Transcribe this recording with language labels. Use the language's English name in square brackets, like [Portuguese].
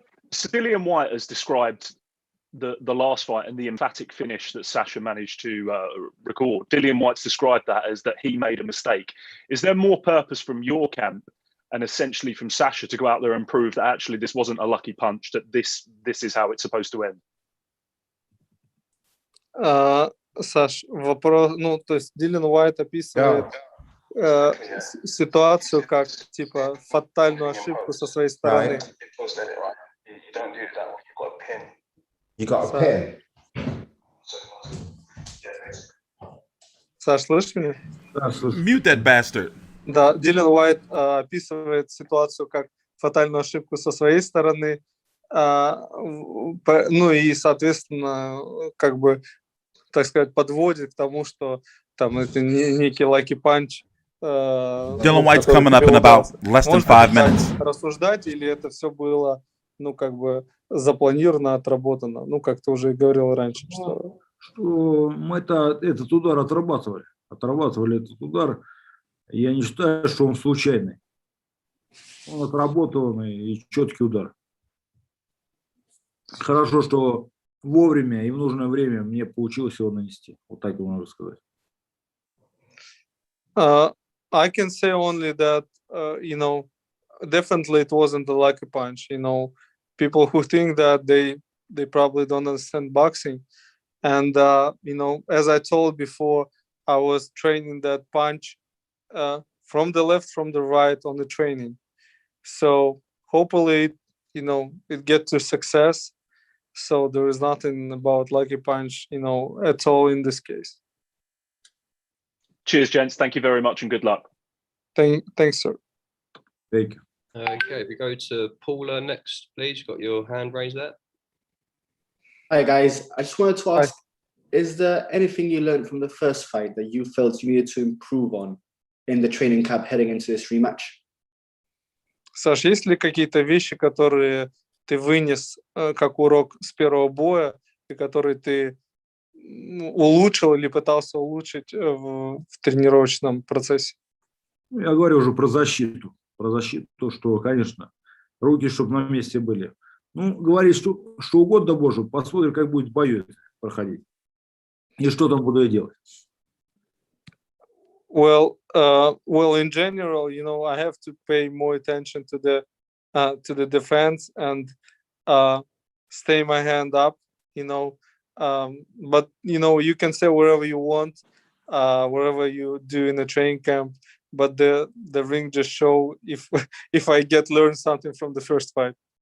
[English] Dillian Whyte has described the last fight and the emphatic finish that Sasha managed to record. Dillian Whyte's described that as that he made a mistake. Is there more purpose from your camp and essentially from Sasha to go out there and prove that actually this wasn't a lucky punch, that this is how it's supposed to end? [Russian] Саш, вопрос, ну, то есть Диллиан Уайт описывает ситуацию как, типа, фатальную ошибку со своей стороны. [English] You got a pin. [Russian] Саш, слышишь меня? [English] Mute that bastard. [Russian] Да, Диллиан Уайт описывает ситуацию как фатальную ошибку со своей стороны. Ну и, соответственно, как бы, так сказать, подводит к тому, что там это некий [English] lucky punch. Dylan White's coming up in about less than 5 minutes. [Russian] Рассуждать, или это все было, ну, как бы запланировано, отработано? Ну, как ты уже говорил раньше. Что мы этот удар отрабатывали. Отрабатывали этот удар. Я не считаю, что он случайный. Он отработанный и четкий удар. Хорошо, что вовремя и в нужное время мне получилось его нанести. Вот так можно сказать. [English] I can say only that, definitely it wasn't a lucky punch. People who think that they probably don't understand boxing. And, as I told before, I was training that punch from the left, from the right on the training. So hopefully, it gets to success. So there is nothing about lucky punch, at all in this case. Cheers, gents. Thank you very much and good luck. Thanks, sir. Thank you. Okay, we go to Paula next, please. You've got your hand raised there. Hi guys, I just wanted to ask, is there anything you learned from the first fight that you felt you needed to improve on in the training camp heading into this rematch? [Russian] Саш, есть ли какие-то вещи, которые ты вынес как урок с первого боя, и которые ты улучшил или пытался улучшить в тренировочном процессе? Я говорю уже про защиту. Про защиту, что, конечно, руки, чтобы на месте были. Говорить, что угодно, Боже, посмотрим, как будет в бою проходить. И что там буду я делать. [English] Well, in general, I have to pay more attention to the defense and stay my hand up, but you can say whatever you want, wherever you do in the training camp, but the ring just show if I learn something from the first fight.